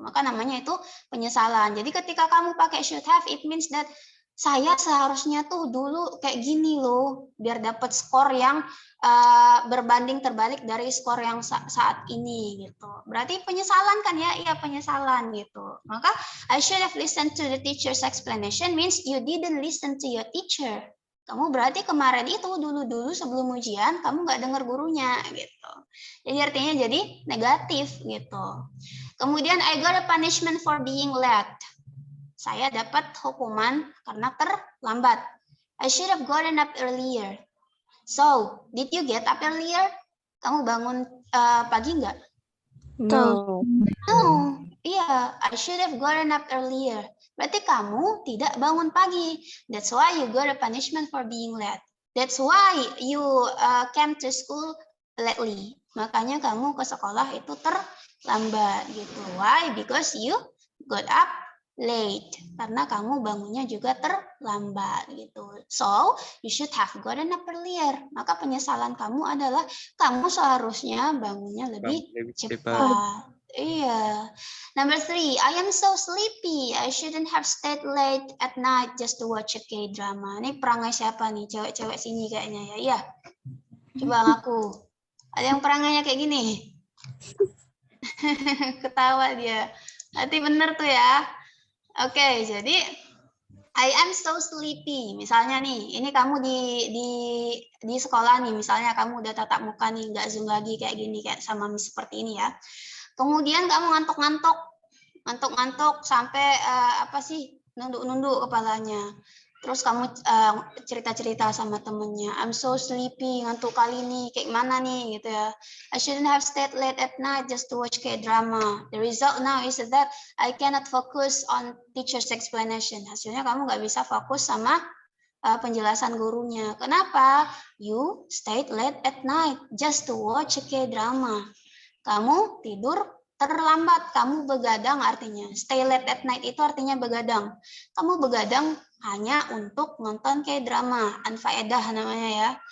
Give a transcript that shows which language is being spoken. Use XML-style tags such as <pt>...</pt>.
<id>Maka namanya itu penyesalan. Jadi ketika kamu pakai should have,</id> <en>it means that</en> <id>saya seharusnya tuh dulu kayak gini loh biar dapat skor yang berbanding terbalik dari skor yang saat ini gitu. Berarti penyesalan kan ya? Iya, penyesalan gitu. Maka</id> <en>I should have listened to the teacher's explanation means you didn't listen to your teacher.</en> <id>Kamu berarti kemarin itu dulu sebelum ujian kamu nggak dengar gurunya gitu. Jadi artinya jadi negatif gitu. Kemudian</id> <en>I got a punishment for being late.</en> <id>Saya dapat hukuman karena terlambat.</id> <en>I should have gotten up earlier. So, did you get up earlier?</en> <id>Kamu bangun pagi nggak?</id> <en>No. No.</en> <id>Iya,</id> <en>I should have gotten up earlier.</en> <id>Berarti kamu tidak bangun pagi.</id> <en>That's why you got a punishment for being late. That's why you came to school lately.</en> <id>Makanya kamu ke sekolah itu lambat gitu.</id> <en>Why? Because you got up late.</en> <id>Karena kamu bangunnya juga terlambat gitu.</id> <en>So, you should have gotten up earlier.</en> <id>Maka penyesalan kamu adalah kamu seharusnya bangunnya lebih cepat. Iya.</id> <en>Number 3, I am so sleepy. I shouldn't have stayed late at night just to watch a K-drama.</en> <id>Ini perangai siapa nih? Cewek-cewek sini kayaknya ya. Iya. Coba ngaku. Ada yang perangainya kayak gini? Ketawa dia. Berarti bener tuh ya. Oke, jadi</id> <en>I am so sleepy.</en> <id>Misalnya nih, ini kamu di sekolah nih, misalnya kamu udah tatap muka nih, nggak Zoom lagi kayak gini, kayak sama Miss seperti ini ya. Kemudian kamu ngantuk-ngantuk sampai apa sih, nunduk-nunduk kepalanya. Terus kamu cerita-cerita sama temennya,</id> <en>I'm so sleepy,</en> <id>ngantuk kali nih, kayak mana nih gitu ya.</id> <en>I shouldn't have stayed late at night just to watch K-drama. The result now is that I cannot focus on teacher's explanation.</en> <id>Hasilnya kamu nggak bisa fokus sama penjelasan gurunya. Kenapa?</id> <en>You stayed late at night just to watch a K-drama.</en> <id>Kamu tidur terlambat, kamu begadang artinya.</id> <en>Stay late at night</en> <id>itu artinya begadang. Kamu begadang hanya untuk nonton K-drama, anfaedah namanya ya.</id>